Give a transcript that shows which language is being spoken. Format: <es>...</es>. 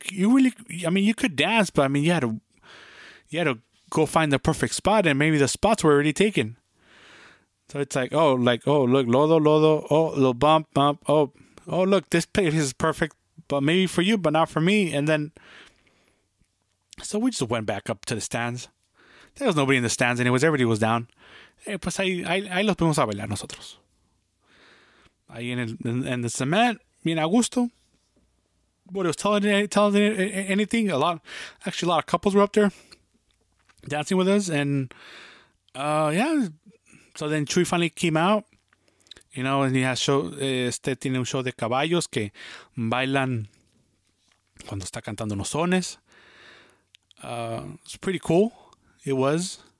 <en>You really, I mean, you could dance, but I mean, you had to go find the perfect spot, and maybe the spots were already taken. So it's like, oh, look, lodo, oh, little bump, oh, look, this place is perfect, but maybe for you, but not for me. And then, so we just went back up to the stands. There was nobody in the stands anyways. Everybody was down.</en> <es>Pues ahí los fuimos a bailar nosotros. Ahí</es> <en>in the cement,</en> <es>bien a gusto.</es> <en>What it was telling anything, a lot of couples were up there dancing with us, and yeah. So then Chuy finally came out, and he has</en> <es>tiene un show de caballos que bailan cuando está cantando unos sones.</es> <en>It's pretty cool. It was.</en>